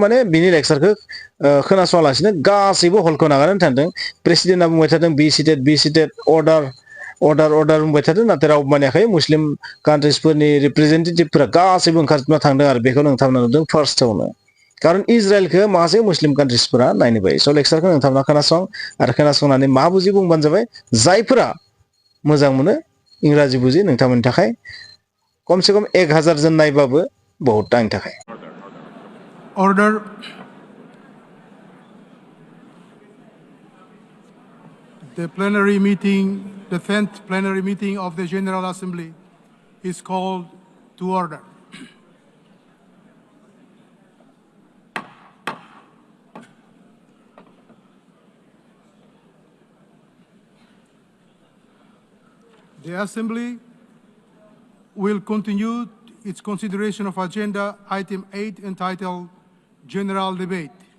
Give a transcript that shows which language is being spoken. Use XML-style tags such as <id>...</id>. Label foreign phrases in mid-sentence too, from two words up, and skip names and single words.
<brx>माने बिनि लेक्चारखौ खोनासङालासिनो गासैबो हलखौ नागारनानै थांदों प्रेसिडेन्टआ बुंबाय थादों</brx> <en>be seated order</en> <brx>बुंबाय थादों नाथाय रावबो मानियाखै मुस्लिम कान्ट्रिसफोरनि रिप्रेजेन्टेटिभफोरा गासैबो ओंखारजोबना थांदों आरो बेखौ नोंथांमोना नुदों फार्स्टआवनो खारन इजराइलखौ माखासे मुस्लिम कान्ट्रिसफोरा नायनो बायो स' लेक्चारखौ नोंथांमोना खोनासं आरो खोनासंनानै मा बुजि बुंबानो जाबाय जायफोरा मोजां मोनो इंराजि बुजि नोंथांमोननि थाखाय खमसे खम 1000 जन नायबाबो बहुत आंनि थाखाय</brx> <en>Order. The plenary meeting, the 10th plenary meeting of the General Assembly is called to order. The Assembly will continue its consideration of Agenda Item 8 entitled General Debate.</en>